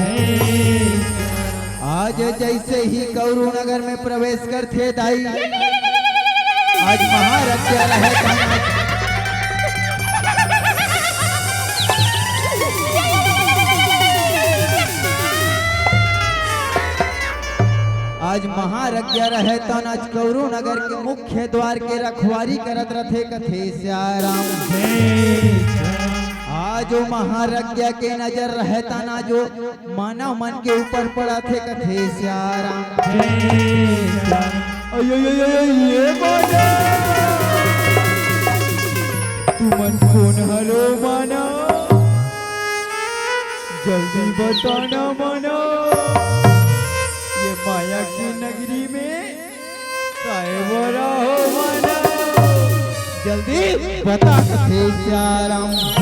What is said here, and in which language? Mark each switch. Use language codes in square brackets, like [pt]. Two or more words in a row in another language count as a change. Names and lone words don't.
[hne] आज जैसे ही गौरू नगर में प्रवेश करथे दाई, आज महारक्षा रहे आज महारज्ञा रहे तन आज गौरू नगर के मुख्य द्वार के रखवारी करत रथे कथे सियाराम। आज महारज्ञा के नजर रहे तना जो मानव मन के ऊपर पड़ा थे कथे सियाराम। तू मन कौन हलो माना, जल्दी बताना माना, ये माया की नगरी में काहे बोला हो माना, जल्दी बता कथे सियाराम।